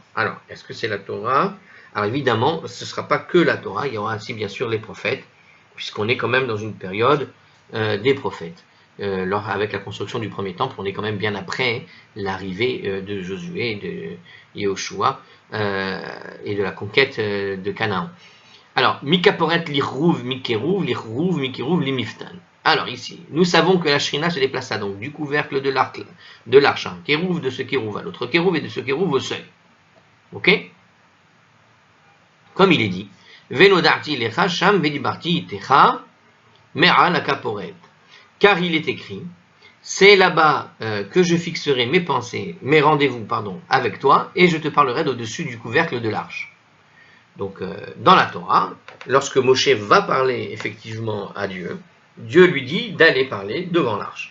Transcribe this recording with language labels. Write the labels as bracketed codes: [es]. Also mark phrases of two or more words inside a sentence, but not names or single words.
[fr] Alors, est-ce que c'est la Torah? Alors, évidemment, ce ne sera pas que la Torah, il y aura aussi bien sûr les prophètes, puisqu'on est quand même dans une période des prophètes. Avec la construction du premier temple, on est quand même bien après l'arrivée de Josué, de Yehoshua et de la conquête de Canaan. Alors, [he] מכפורת לכרוב מכרוב למפתן. [fr] Alors ici, nous savons que la Shrina se déplaça donc du couvercle de l'arche, un kérouv de ce kérouv à l'autre kérouv et de ce kérouv au seuil. Ok? Comme il est dit, [he] ונועדתי לך שם ודברתי אתך מעל הכפרת. [fr] Car il est écrit, c'est là-bas que je fixerai mes pensées, mes rendez-vous, avec toi, et je te parlerai d'au-dessus du couvercle de l'arche. Donc, dans la Torah, lorsque Moshe va parler effectivement à Dieu, Dieu lui dit d'aller parler devant l'arche.